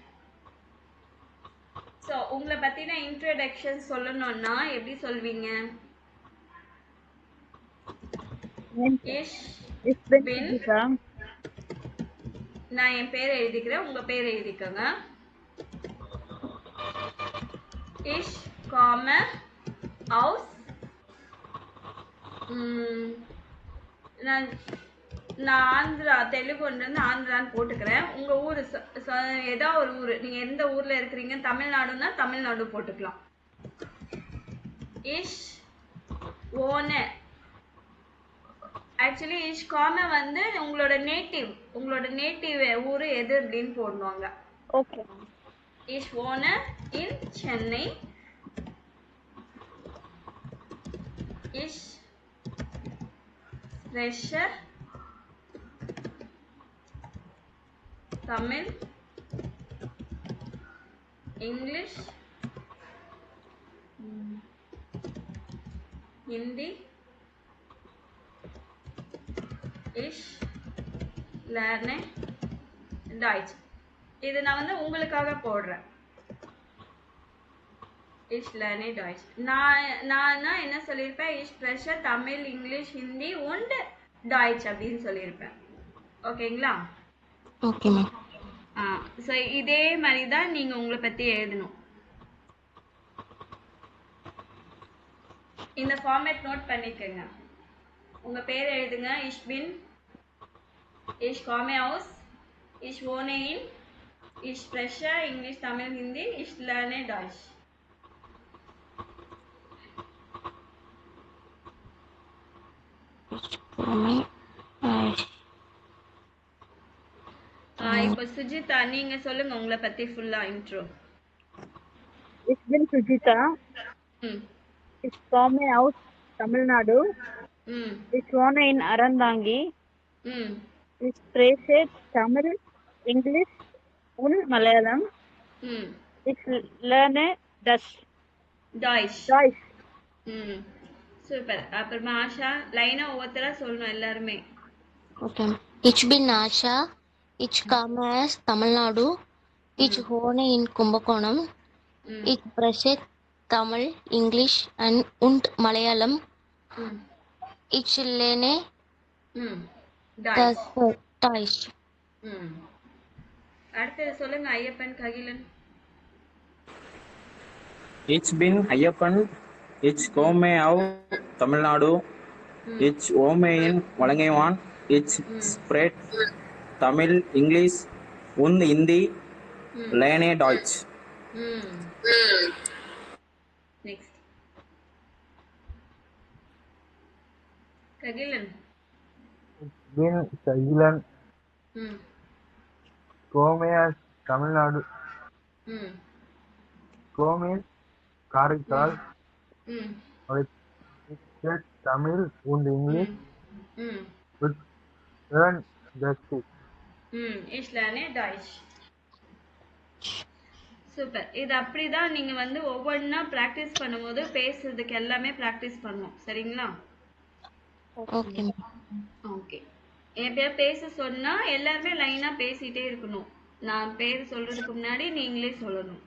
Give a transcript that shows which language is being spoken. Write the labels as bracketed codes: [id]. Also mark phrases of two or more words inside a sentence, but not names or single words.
[ta] ஸோ உங்களை பத்தின இன்ட்ரோடக்ஷன் சொல்லணும்னா எப்படி சொல்வீங்க? [de] இஷ் Ich bin bin Sujita. [ta] நான் என் பேரை எழுதிக்கிறேன், உங்க பேரை எழுதிக்கோங்க. [de] ich komme aus [ta] நான் ஆந்திரா தெலுங்குன்றது ஆந்திரான்னு போட்டுக்கிறேன். உங்க ஊர் ஏதோ ஒரு ஊர், நீங்க எந்த ஊர்ல இருக்கிறீங்க? தமிழ்நாடுன்னா தமிழ்நாடு போட்டுக்கலாம். [de] ich wohne [ta] ஆக்சுவலி [de] ich kam [ta] வந்து உங்களோட நேட்டிவ் ஊரு எது அப்படின்னு போடுவாங்க. [en] Okay. [de] Ich wohne in Chennai. Ich spreche Tamil, English, Hindi. Ich lerne Deutsch. [ta] இது நான் வந்து உங்களுக்காக போடுறேன். [de] Ich lerne Deutsch. [ta] நான் என்ன சொல்லியிருப்பேன்? [de] Ich spreche தமிழ், இங்கிலீஷ், ஹிந்தி und Deutsch [ta] அப்படின்னு சொல்லியிருப்பேன். ஓகேங்களா? [en] Okay, ma'am. [ta] ஸோ இதே மாதிரி தான் நீங்க உங்களை பத்தி எழுதணும். இந்த [en] format note [ta] பண்ணிக்கோங்க. உங்க பேர் எழுதுங்க. [de] Ich bin, ich komme aus, ich wohne in, ich spreche English, Tamil, Hindi, ich lerne Deutsch. [ta] இப்போ சுஜிதா நீங்க சொல்லுங்க உங்களை பத்தி ஃபுல்லா இன்ட்ரோ. [de] Ich bin Sujita. Ich komme aus Tamil Nadu. Ich wohne in Arandangi. Ich spreche Tamil, English und Malayalam. Ich lerne Dutch. Deutsch. [ta] சூப்பர். அப்புறமா ஆஷா லைனா ஒவ்வொருத்தரா சொல்லணும் எல்லாருமே. [de] Okay. Ich bin Asha. Ich komme aus Tamil Nadu. Ich wohne in Kumbakonam. Ich spreche Tamil, English und Malayalam. Ich lerne Deutsch. Deutsch. [ta] அடுத்தது சொல்லுங்க ஐயப்பன் ககிலன். [de] Ich bin Ayappan. Ich komme aus Tamil Nadu. Ich wohne in Valangaiwan. Ich spreche Tamil, English und Hindi. Lerne Deutsch. [ta] நெக்ஸ்ட் ககிலன். [de] Ich bin Sagilan. Komme aus Tamil Nadu. Komme Karaikal. [en] I speak Tamil and English. But learn Dutch. [de] Ich lerne Deutsch. [ta] சூப்பர். இது அப்படிதான் நீங்க வந்து ஒவ்வொன்றா ப்ராக்டிஸ் பண்ணும்போது பேசுறதுக்கு எல்லாமே ப்ராக்டிஸ் பண்ணுவோம். சரிங்களா? [en] Okay. [ta] ஓகே. எப்படியா பேச சொன்னா எல்லாருமே லைனா பேசிட்டே இருக்கணும். நான் பேர் சொல்றதுக்கு முன்னாடி நீங்களே சொல்லணும்.